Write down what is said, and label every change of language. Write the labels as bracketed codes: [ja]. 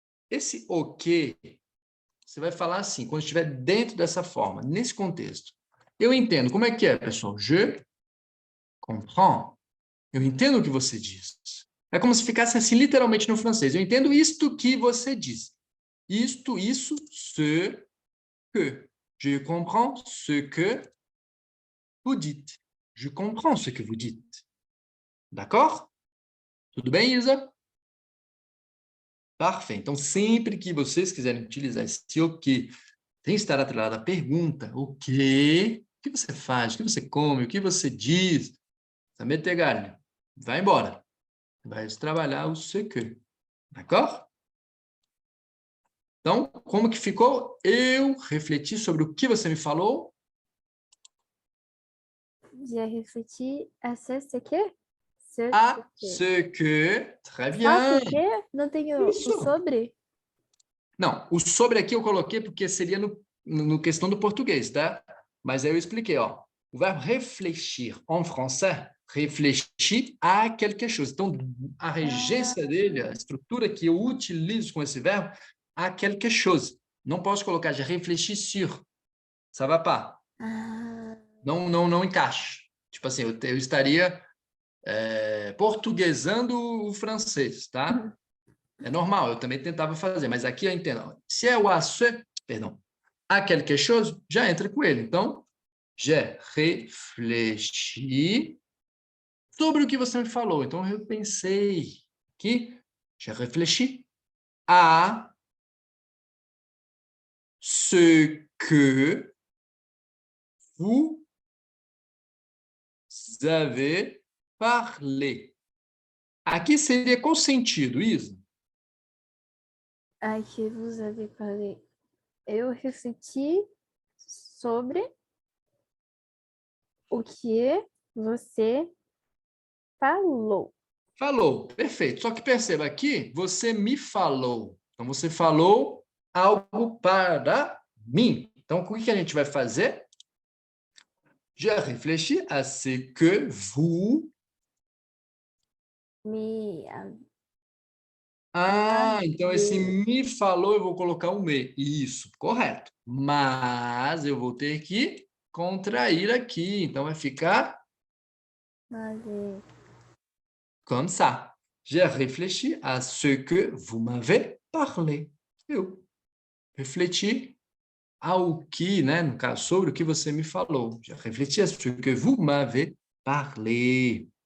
[pt] Esse o que, você vai falar assim, quando estiver dentro dessa forma, nesse contexto. Eu entendo. Como é que é, pessoal? [fr] Je comprends. [pt] Eu entendo o que você diz. É como se ficasse assim, literalmente no francês. Eu entendo isto que você diz. Isto, isso, ce que. [fr] Je comprends ce que vous dites. Je comprends ce que vous dites. D'accord? [pt] Tudo bem, Isa? Perfeito. Então, sempre que vocês quiserem utilizar esse o que, tem que estar atrelado à pergunta. O que você faz? O que você come? O que você diz? Saber ter galho. Vai embora. Vai trabalhar o ce que. [fr] D'accord? [pt] Então, como que ficou? Eu refleti sobre o que você me falou. [fr] J'ai réfléchi à ce que? À ce que. Très [pt] Só [fr] bien. [pt] ce que? Não tem o Isso. sobre? Não, o sobre aqui eu coloquei porque seria no questão do português, tá? Mas aí eu expliquei, ó. [fr] O verbo réfléchir en français, réfléchir à quelque chose. [pt] Então, a regência dele, a estrutura que eu utilizo com esse verbo, à quelque chose. [fr] Não posso colocar je réfléchis sur. Ça va pas. [pt] Ah, Não encaixa. Tipo assim, eu estaria portuguesando o francês, tá? É normal, eu também tentava fazer, mas aqui eu entendo. Se é o à ce, perdão, à quelque chose, já entra com ele. Então, [fr] j'ai réfléchi [pt] sobre o que você me falou. [fr] Então, eu pensei que j'ai réfléchi à ce que vous avez parlé. [pt] Aqui seria qual sentido, Isa? [fr] ai, que vous avez parlé. [pt] Eu refleti sobre o que você falou. Falou, perfeito. Só que perceba aqui, você me falou. Então, você falou algo para mim. Então, o que a gente vai fazer? [fr] J'ai réfléchi à ce que vous... [pt] Me. então esse me falou, eu vou colocar um me. Isso, correto. Mas eu vou ter que contrair aqui. Então, vai ficar [fr] comme ça. J'ai réfléchi à ce que vous m'avez parlé. [pt] Eu refleti ao que, né, no caso, sobre o que você me falou. [fr] J'ai réfléchi à ce que vous m'avez parlé.